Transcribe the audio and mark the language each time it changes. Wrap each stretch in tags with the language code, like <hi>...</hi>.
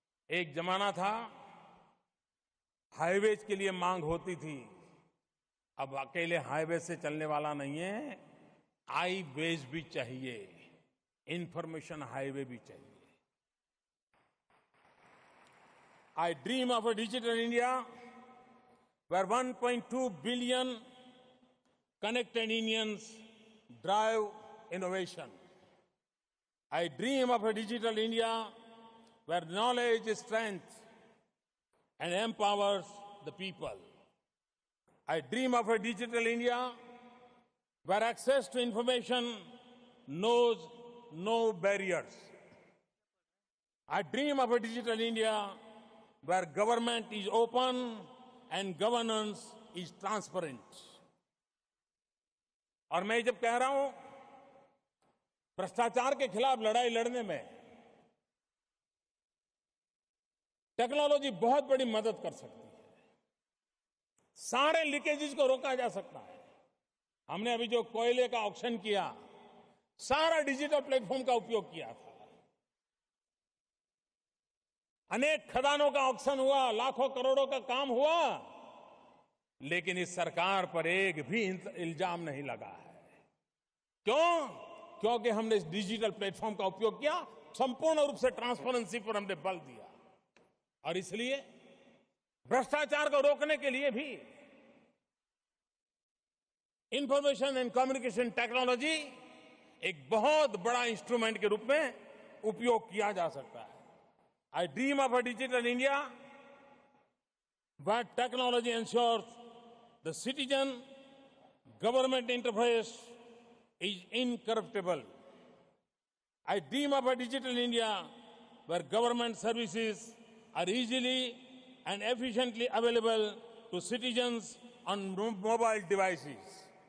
<hi>एक जमाना था हाईवेज के लिए मांग होती थी, अब अकेले हाईवे से चलने वाला नहीं है, आई वेज भी चाहिए, इंफॉर्मेशन हाईवे भी चाहिए।</hi> <en>I dream of a digital India where 1.2 billion connected Indians drive innovation. I dream of a digital India where knowledge is strength and empowers the people. I dream of a digital India where access to information knows no barriers. I dream of a digital India where government is open and governance is transparent.</en> <hi>और मैं जब कह रहा हूं भ्रष्टाचार के खिलाफ लड़ाई लड़ने में टेक्नोलॉजी बहुत बड़ी मदद कर सकती है, सारे लीकेजेस को रोका जा सकता है। हमने अभी जो कोयले का ऑक्शन किया, सारा डिजिटल प्लेटफॉर्म का उपयोग किया था। अनेक खदानों का ऑक्शन हुआ, लाखों करोड़ों का काम हुआ, लेकिन इस सरकार पर एक भी इल्जाम नहीं लगा है। क्यों? क्योंकि हमने इस डिजिटल प्लेटफॉर्म का उपयोग किया, संपूर्ण रूप से ट्रांसपेरेंसी पर हमने बल दिया। और इसलिए भ्रष्टाचार को रोकने के लिए भी इंफॉर्मेशन एंड कम्युनिकेशन टेक्नोलॉजी एक बहुत बड़ा इंस्ट्रूमेंट के रूप में उपयोग किया जा सकता है।</hi> <en>I dream of a digital India where technology ensures the citizen government interface is incorruptible. I dream of a digital India where government services are easily and efficiently available to citizens on mobile devices.</en>